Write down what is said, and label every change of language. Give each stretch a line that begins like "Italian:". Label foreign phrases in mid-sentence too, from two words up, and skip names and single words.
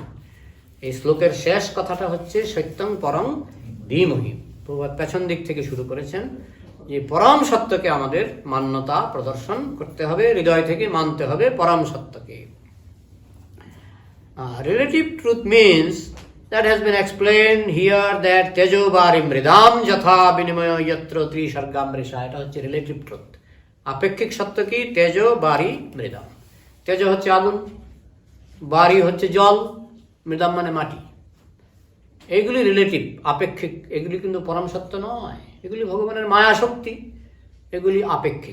Bangla: এই শ্লোকের শেষ কথাটা হচ্ছে
Sanskrit: সত্যং পরং ধীমহি।
Bangla: প্রভুপাদ পেছন দিক থেকে শুরু করেছেন যে পরম সত্যকে আমাদের মান্যতা প্রদর্শন করতে হবে, হৃদয় থেকে মানতে হবে পরম সত্যকে।
English: relative truth means that has been explained here that
Sanskrit: तेजो बारि मृदाम् जथा बिनिमय यत्र त्रिसर्गमृषा,
Bangla: এটা হচ্ছে
English: relative truth.
Bangla: আপেক্ষিক সত্য কি?
Sanskrit: তেজো বারি মৃদাম।
Bangla: তেজো হচ্ছে আগুন, বারি হচ্ছে জল, মৃদাম মানে মাটি। এইগুলি রিলেটিভ, আপেক্ষিক, এগুলি কিন্তু পরম সত্য নয়, এগুলি ভগবানের মায়া শক্তি, এগুলি আপেক্ষিক।